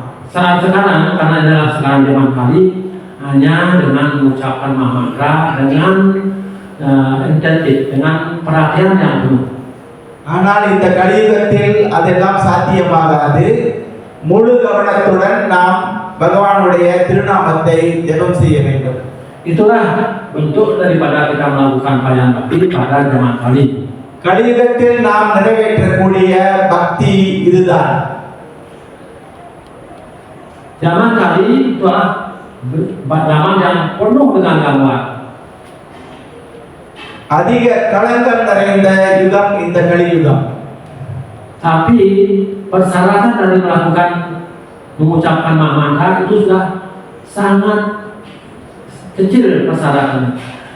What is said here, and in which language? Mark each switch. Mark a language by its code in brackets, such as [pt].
[id] Saat sekarang karena adalah sekarang zaman kali hanya dengan mengucapkan mantra dengan intensif, dengan perhatian yang penuh. [ta] ஆனால் இந்த கலியுகத்தில் அதெல்லாம் சாத்தியமாகாது. முழு கவனத்துடன் நாம் பகவானுடைய திருநாமத்தை ஜெபம் செய்ய வேண்டும். [id] Itulah bentuk daripada kita melakukan pelayanan bakti pada zaman kali. [ta] கலியுகத்தில் நாம் நிறைவேற்றக்கூடிய பக்தி இதுதான். [id] Zaman kali itulah zaman yang penuh dengan gangguan. [ta] அதிக களங்கம் நிறைந்த யுகம் இந்த கலியுகம். [id] Tapi persyaratan dari mengucapkan mantra itu sudah sangat kecil persyaratannya.